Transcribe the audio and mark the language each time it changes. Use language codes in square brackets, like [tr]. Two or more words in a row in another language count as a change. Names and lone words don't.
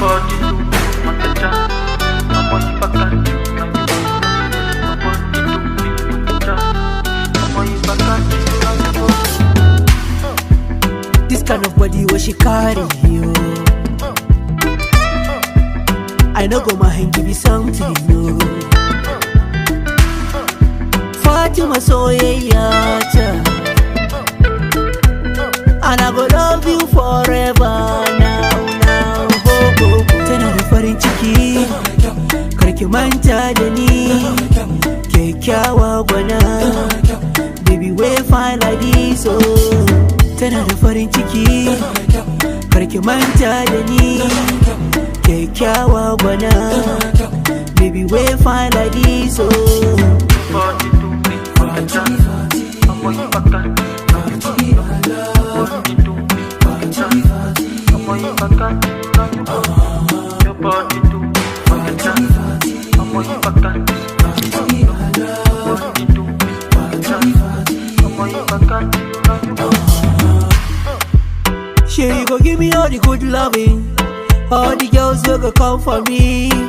[pcm] This kind of body what she carry you. I know go my hand give you something new. [ha] Fatima soyayya ta, [pcm] and I go love you forever now. [ha] Tana da farin ciki, karki manta da ni, kyakkyawa gwana, [pcm] baby we fine like this oh. [ha] Tana da farin ciki, karki manta da ni, kyakkyawa gwana, [pcm] baby we fine like this oh. She go give me all the good loving, all the girls will go come for me.